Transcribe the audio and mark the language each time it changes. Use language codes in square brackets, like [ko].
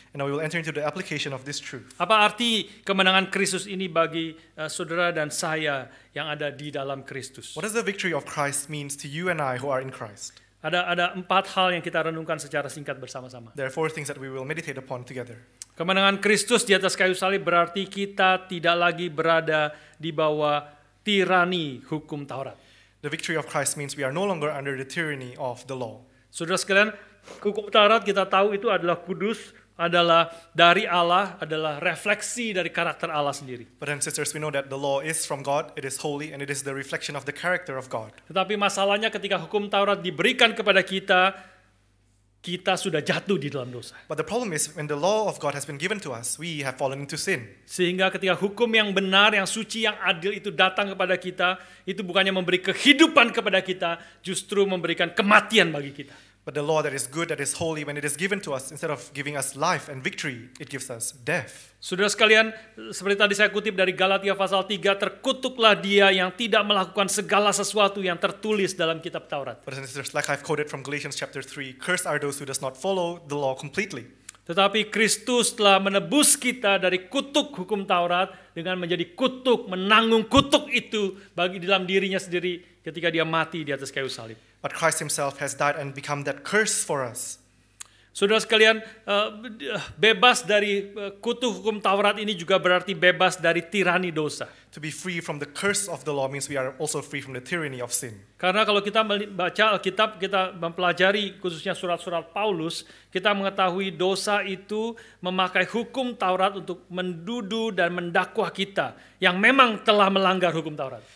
[en] And now we will enter into the application of this truth. [id] Apa arti kemenangan Kristus ini bagi saudara dan saya yang ada di dalam Kristus? [en] What does the victory of Christ means to you and I who are in Christ? [id] Ada 4 hal yang kita renungkan secara singkat bersama-sama. [en] There are 4 things that we will meditate upon together. [id] Kemenangan Kristus di atas kayu salib berarti kita tidak lagi berada di bawah tirani hukum Taurat. [en] The victory of Christ means we are no longer under the tyranny of the law. [id] Saudara sekalian, hukum Taurat kita tahu itu adalah kudus, adalah dari Allah, adalah refleksi dari karakter Allah sendiri. [en] But then sisters, we know that the law is from God, it is holy, and it is the reflection of the character of God. [id] Tetapi masalahnya ketika hukum Taurat diberikan kepada kita, kita sudah jatuh di dalam dosa. [en] But the problem is when the law of God has been given to us, we have fallen into sin. [id] Sehingga ketika hukum yang benar, yang suci, yang adil itu datang kepada kita, itu bukannya memberi kehidupan kepada kita, justru memberikan kematian bagi kita. [en] But the law that is good, that is holy, when it is given to us, instead of giving us life and victory, it gives us death. [id] Saudara sekalian, seperti tadi saya kutip dari Galatia pasal 3, terkutuklah dia yang tidak melakukan segala sesuatu yang tertulis dalam kitab Taurat. [en] Brothers and sisters, like I've quoted from Galatians chapter 3, cursed are those who does not follow the law completely. [id] Tetapi Kristus telah menebus kita dari kutuk hukum Taurat dengan menjadi kutuk, menanggung kutuk itu bagi dalam dirinya sendiri ketika dia mati di atas kayu salib. [en] But Christ himself has died and become that curse for us. [id] Saudara sekalian, bebas dari kutuk hukum Taurat ini juga berarti bebas dari tirani dosa. [en] To be free from the curse of the law means we are also free from the tyranny of sin. [id] Karena kalau kita baca Alkitab, kita mempelajari khususnya surat-surat Paulus, kita mengetahui dosa itu memakai hukum Taurat untuk menduduh dan mendakwah kita yang memang telah melanggar hukum Taurat.